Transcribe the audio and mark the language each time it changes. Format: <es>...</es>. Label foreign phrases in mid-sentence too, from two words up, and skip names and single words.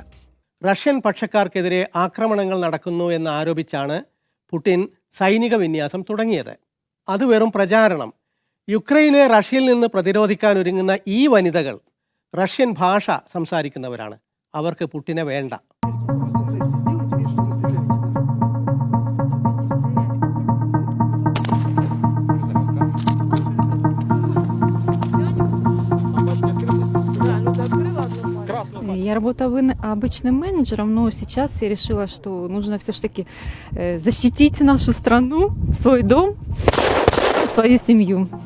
<ml>റഷ്യൻ പക്ഷക്കാർക്കെതിരെ ആക്രമണങ്ങൾ നടക്കുന്നു എന്ന് ആരോപിച്ചാണ് പുടിൻ സൈനിക വിന്യാസം തുടങ്ങിയത്. അത് വെറും പ്രചാരണം. യുക്രൈനെ റഷ്യയിൽ നിന്ന് പ്രതിരോധിക്കാൻ ഒരുങ്ങുന്ന ഈ വനിതകൾ റഷ്യൻ ഭാഷ സംസാരിക്കുന്നവരാണ്. അവർക്ക് പുടിനെ വേണ്ട.</ml> <ru>Я работала обычным менеджером, но сейчас я решила, что нужно все-таки защитить нашу страну, свой дом, свою семью.</ru>